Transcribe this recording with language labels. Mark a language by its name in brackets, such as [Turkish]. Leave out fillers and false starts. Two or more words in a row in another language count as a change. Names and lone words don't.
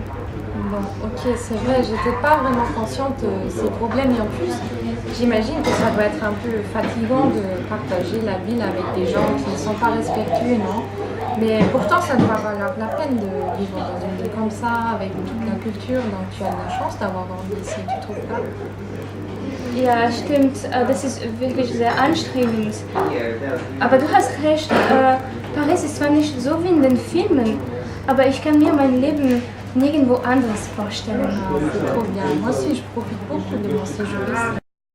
[French] Bon, ok, c'est vrai, j'étais pas vraiment consciente de ces problèmes et en plus, j'imagine que ça doit être un peu fatigant de partager la ville avec des gens qui ne sont pas respectueux, non? Mais pourtant, ça doit valoir la peine de vivre dans une ville comme ça, avec toute la culture, donc tu as de la chance d'avoir grandi ici, tu trouves pas? [German] Ja, stimmt, das ist wirklich sehr anstrengend. Aber du hast recht, Paris ist zwar nicht so wie in den Filmen, aber ich kann mir mein Leben nirgendwo anderes vorstellen. [French] Ah, c'est trop bien. Moi aussi, je profite beaucoup de mon séjour ici.